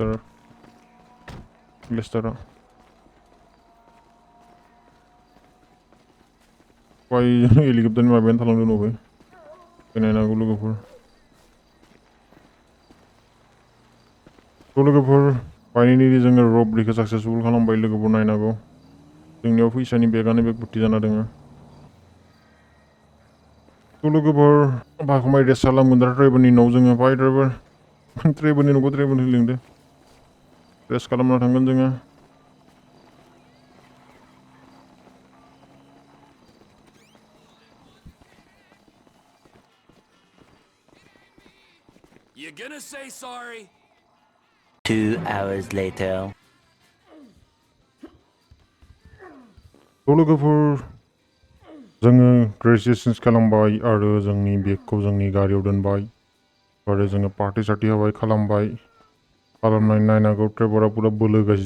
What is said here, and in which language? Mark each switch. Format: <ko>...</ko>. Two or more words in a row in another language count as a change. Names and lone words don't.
<brx>लेस्टारा वाय हेलिकप्टारनि माबायानो थालांदों न'बो फैनायनांगौ लोगोफोर थ' लोगोफोर फाइनालि जोङो रबरिखौ साक्सेसफुल खालामबाय लोगोफोर नायनांगौ जोंनियाव फैसानि बेगानो बेग भर्ति जाना दोङो थ' लोगोफोर बाखमाय रेस्ट खालामगोन दा ड्राइभारनि न'आव जोङो फाय ड्राइभारनि न'खौ ड्राइभारनि लिंदो रेस्ट खालामना थांगोन जोङो</brx> <en>You gonna say sorry? 2 hours later.</en> <brx>थ' लोगोफोर जोङो रेजिस्ट्रेसन खालामबाय आरो जोंनि बेगखौ जोंनि गारियाव दोनबाय आरो जोङो पार्टि सार्टि होबाय खालामबाय खालामनानै नायनांगौ ड्राइभारा पुरा बोलो होगासिनो</brx>